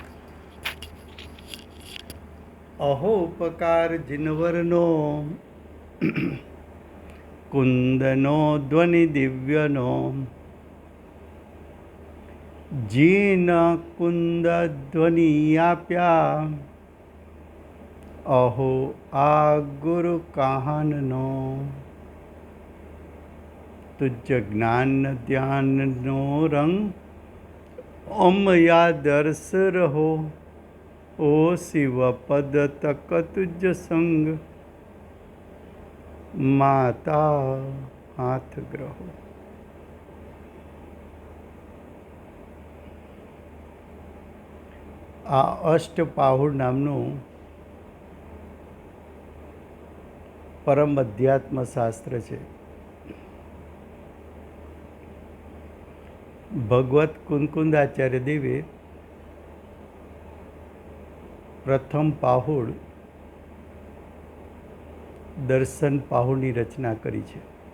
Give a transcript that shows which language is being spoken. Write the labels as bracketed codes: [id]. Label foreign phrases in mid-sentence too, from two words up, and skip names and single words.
[gu] અહોપકાર જિનવરનો કુંદનો ધ્વનિ દિવ્યનો જીન કુંદ ધ્વનિ આપ્યા અહો આ ગુરુ કહાનનો તુઝ જ્ઞાન ધ્યાન નો રંગ ઓમ યા દર્શ રહો ઓ શિવ પદ તક તુઝ સંગ માતા હાથ ગ્રહો। આ અષ્ટપાહુર નામનું પરમ અધ્યાત્મ શાસ્ત્ર છે. ભગવત કુંકુંદાચાર્ય દેવે પ્રથમ પાહુડ દર્શન પાહુડની રચના કરી છે.